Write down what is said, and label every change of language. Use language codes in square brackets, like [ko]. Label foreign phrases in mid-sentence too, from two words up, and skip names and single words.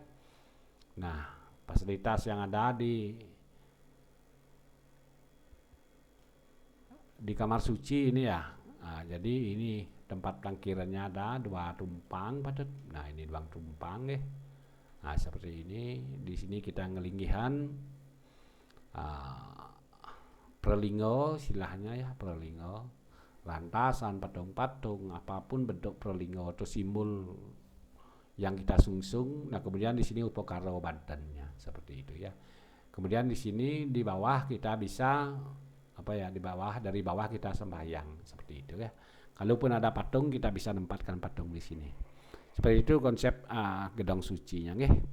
[id] Nah fasilitas yang ada di kamar suci ini ya, jadi ini tempat parkirannya ada 2 tumpang Pak Tet. Nah ini 2 tumpang deh. Nah seperti ini, di sini kita ngelinggihan perlingo silahnya ya, perlingo, lantasan, patung-patung, apapun bentuk perlingo atau simbol yang kita sungsung. Nah kemudian di sini upokaro Bantennya seperti itu ya. Kemudian di sini di bawah kita bisa apa ya, dari bawah kita sembahyang seperti itu ya. Kalaupun ada patung, kita bisa menempatkan patung di sini Seperti itu konsep gedong sucinya nggih.